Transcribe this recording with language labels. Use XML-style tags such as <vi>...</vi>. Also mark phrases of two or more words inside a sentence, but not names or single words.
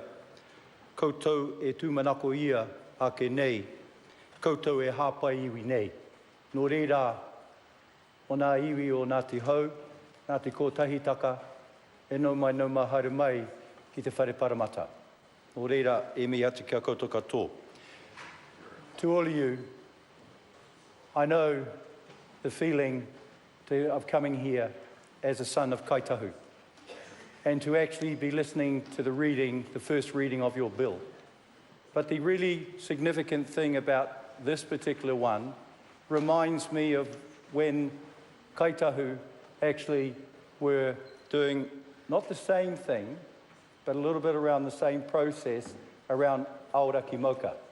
<mi>Koutou e tūmanako ia a ke nei. Koutou e hāpai iwi nei. Nō reira, o nā iwi o Ngāti Hau, Ngāti Kotahitaka, e nau mai haere mai ki te whare paramata. Nō reira, e mihi ati kia koutou katoa.</mi> <en>To all of you, I know the feeling of coming here as a son of Kaitahu and to actually be listening to the first reading of your bill. But the really significant thing about this particular one reminds me of when Kaitahu actually were doing not the same thing, but a little bit around the same process around Aoraki Moka.</en>